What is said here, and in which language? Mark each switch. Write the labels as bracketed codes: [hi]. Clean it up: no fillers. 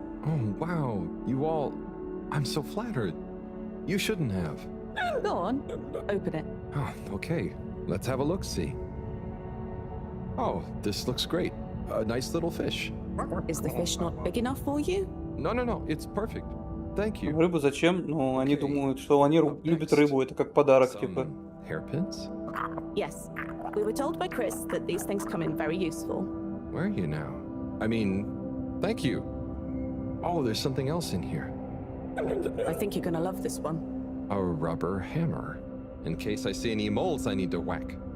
[en] Oh, wow. You all... I'm so flattered. You shouldn't have. Go on. Open it. Oh, okay. Let's have a look-see. Oh, this looks great. A nice little fish. Is the fish not big enough for you? No, it's perfect. Thank you. [ru] Рыбу зачем? Ну, они думают, что они любят рыбу, это как подарок, типа. [en] Hairpins? Yes. We were told by Chris that these things come in very useful. Where are you now? I mean, thank you. Oh, there's something else in here. I think you're gonna love this one. A rubber hammer. In case I see any moles I need to whack.